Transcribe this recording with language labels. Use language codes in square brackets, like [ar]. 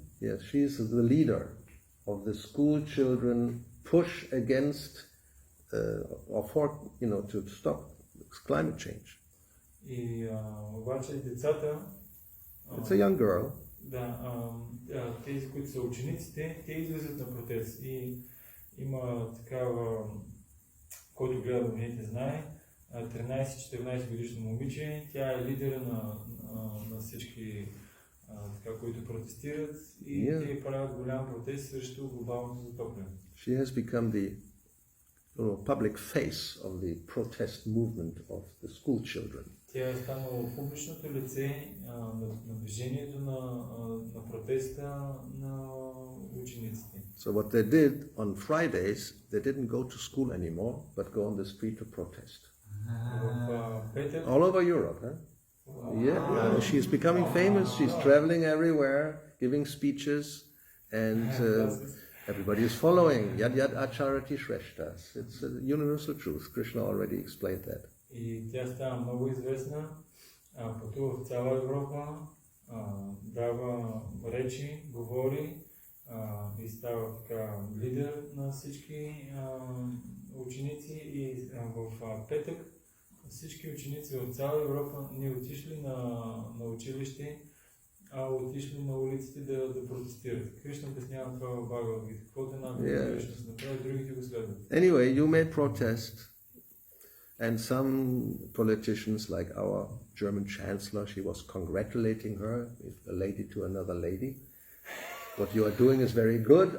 [en] Yes, she is the leader of the school children push against to stop climate change. [bg] И обаче децата... [en] It's a young girl. [bg] Да, тези, които са учениците, те излизат на протест. И има такава, който гледа новините знае, 13-14 годишно момиче, тя е лидера на всички така, които протестират и те правят голям протест срещу глобалното затопляне. [en] She has become the public face of the protest movement of the school children. [bg] Тя е станала публичното лице на движението на протеста на учениците. [en] So what they did on Fridays, they didn't go to school anymore, but go on the street to protest. [bg] В петък, [en] All over Europe, huh? Yeah, she's becoming famous. She's traveling everywhere, giving speeches, and everybody is following. [sa] Yad yad acharati shreshtas. [en] It's a universal truth. Krishna already explained that. [bg] И тя става много известна, пътува в цяла Европа, дава речи, говори и става така лидер на всички ученици. И в петък всички ученици в цяла Европа не отишли на училище, а отишли на улиците да протестират. Кришна обяснява това в Бхагавад-гита. Каквото една друга Кришна се направи, другите го следват. [en] Anyway, you may protest, and some politicians, like our German chancellor, she was congratulating her, a lady to another lady. What you are doing is very good.